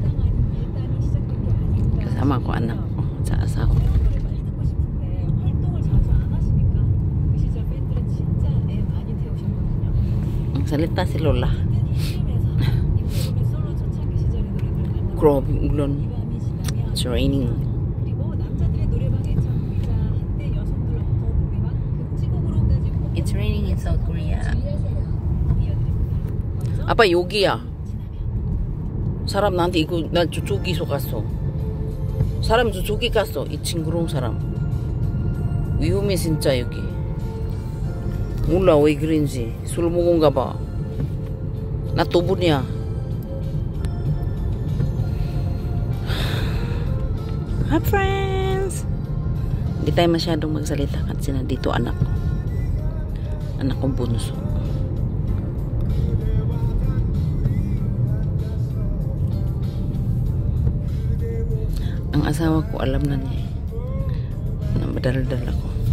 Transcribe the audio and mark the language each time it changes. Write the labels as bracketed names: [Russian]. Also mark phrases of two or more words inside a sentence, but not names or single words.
[Filipino] Kasama ko anak ko sa asawa. Ang salita si Lola. Grabe ulan. [English] It's raining. It's raining in South Korea. [Korean] 아빠 여기야. 사람 나한테 이거 나 저기서 갔어. 사람 저기 갔어. 이 징그러운 사람. 위험해 진짜 여기. 몰라 왜 그런지. 술 먹은가 봐. 나 도분이야. [English] Hi friends. [Filipino] Hindi tayo masyadong magsalita kasi nandito anak ko. Anak kong bunso. Ang asawa ko alam na niya na madaldal ako.